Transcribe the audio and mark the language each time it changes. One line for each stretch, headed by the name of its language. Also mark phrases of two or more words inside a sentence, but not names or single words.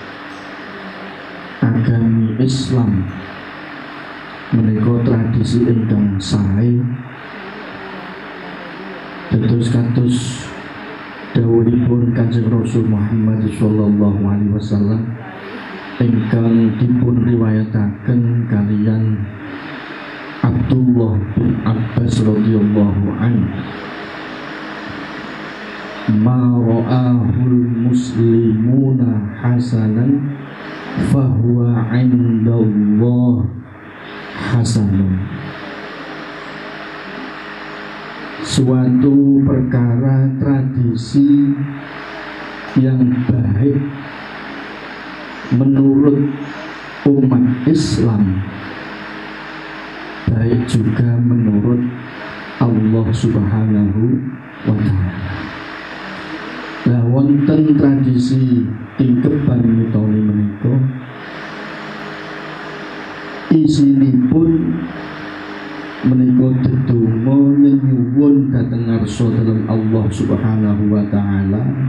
Javanese: agami Islam menika tradisi ingkang sae kados dawuhipun Kanjeng Rasul Muhammad
Arabic: صلى الله عليه وسلم
Javanese: ingkang dipun riwayataken kaliyan Abdullah bin Abbas
Arabic: رضي الله عنه, ما رآه المسلمون حسنا فهو عند الله حسن.
Indonesian: Suatu perkara tradisi yang baik menurut umat Islam, baik juga menurut Allah
Arabic: سبحانه وتعالى.
Javanese: Lah wonten tradisi tingkeban mitoni menika isinipun menika dedonga nyuwun dhateng ngarsa dalem Allah
Arabic: سبحانه وتعالى